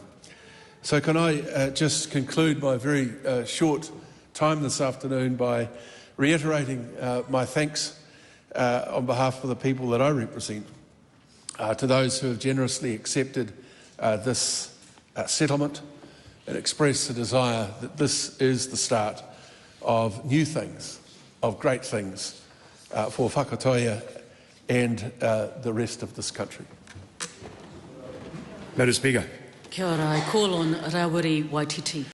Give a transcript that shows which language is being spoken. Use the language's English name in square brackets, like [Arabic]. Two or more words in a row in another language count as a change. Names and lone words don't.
[English] So can I just conclude my very short time this afternoon by reiterating my thanks on behalf of the people that I represent to those who have generously accepted this settlement and express the desire that this is the start of new things, of great things for Whakatōhea and the rest of this country. Madam Speaker. [Māori] Kia ora, [English] I call on Rawiri Waititi.